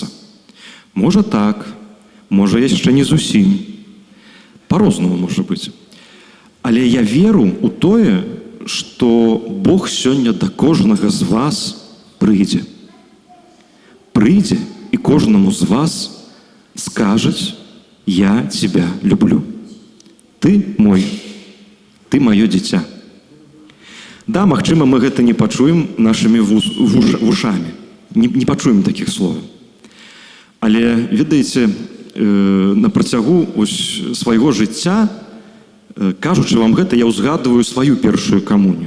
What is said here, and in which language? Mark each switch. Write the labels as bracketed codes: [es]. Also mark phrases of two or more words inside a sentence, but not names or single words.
[be] Можа так, можа яшчэ не зусім. Па-рознаму можа быць. Але я веру ў тое, што Бог сёння да кожнага з вас прыйдзе. Прыйдзе і кожнаму з вас скажаць: [ru] «Я тебя люблю. [be] Ты мой. Ты маё дзіця». Да, магчыма, мы гэта не пачуем нашымі вушамі. Не пачуем такіх словаў. Але, ведаеце, на працягу свайго жыцця, кажучы вам гэта, я ўзгадываю сваю першую камунію.